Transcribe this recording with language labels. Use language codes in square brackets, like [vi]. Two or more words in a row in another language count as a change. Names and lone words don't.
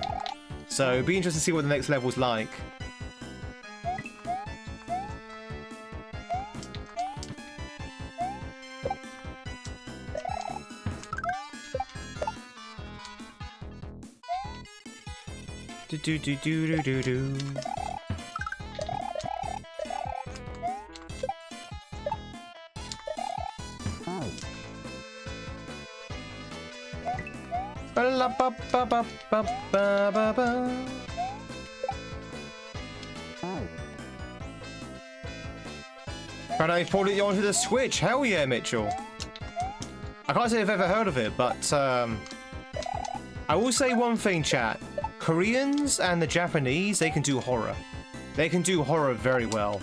[en] So it'd be interesting to see what the next level's like. Do do do do do do. Oh. Ba ba ba ba ba ba ba. Oh. And I ported it onto the Switch. Hell yeah, Mitchell. I can't say I've ever heard of it, but I will say one thing, chat. Koreans and the Japanese, they can do horror. They can do horror very well.